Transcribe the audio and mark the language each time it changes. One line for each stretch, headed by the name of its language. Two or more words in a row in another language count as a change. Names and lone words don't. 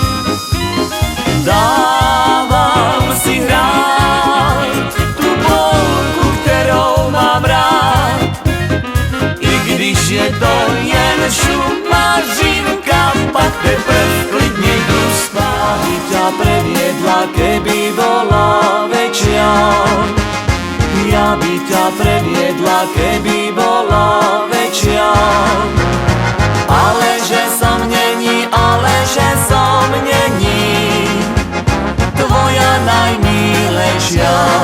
Czech: Dávám si hrát tu polku, kterou mám rád, i když je to jen šumařinka, pak teprv klidně jdu spát.
Slovak: Ťa previedla, keby bola večer. Ja by ťa previedla, keby bola večer. Ale že som není, ale že som není tvoja najmilejšia.